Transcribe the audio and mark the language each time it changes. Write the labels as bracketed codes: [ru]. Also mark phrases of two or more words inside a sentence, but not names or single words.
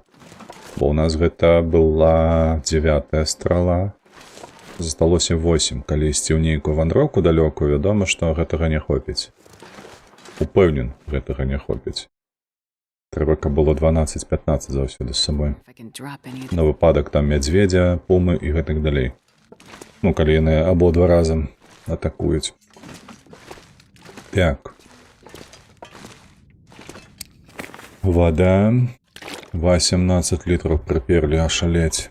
[be] Бо ў нас гэта была 9-я страла. Засталося 8. Калі ісці ў нейкую вандроўку далёкую, вядома, што гэтага не хопіць. Упэўнен, гэтага не хопіць. Трэба, каб было 12-15 заўсёды з сабой. [en] If I can drop any of [be] На выпадак там мядзведзя, пумы і гэтак далей. Ну, калі яны абодва разам атакуюць. Так. Вода. 18 літраў прыперлі, ашалець.